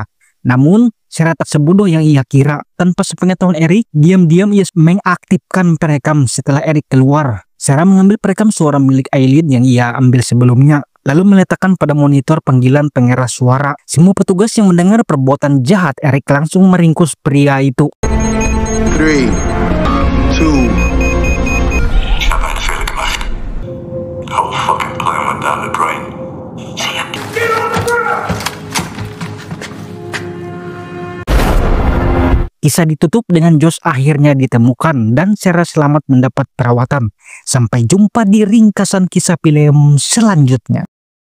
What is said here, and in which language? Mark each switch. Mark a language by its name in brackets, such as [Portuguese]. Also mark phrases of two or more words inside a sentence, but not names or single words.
[Indonesian] Namun, Sarah tak sebodoh yang ia kira. Tanpa sepengetahuan Eric, diam-diam ia mengaktifkan perekam setelah Eric keluar. Sarah mengambil perekam suara milik Eileen yang ia ambil sebelumnya, lalu meletakkan pada monitor panggilan pengeras suara. Semua petugas yang mendengar perbuatan jahat Eric langsung meringkus pria itu. 3, 2. [German] Ich habe einen Fehler gemacht. [English] The whole fucking plan went down the drain. [Indonesian] Kisah ditutup dengan Josh akhirnya ditemukan dan Sarah selamat mendapat perawatan. Sampai jumpa di ringkasan kisah film selanjutnya.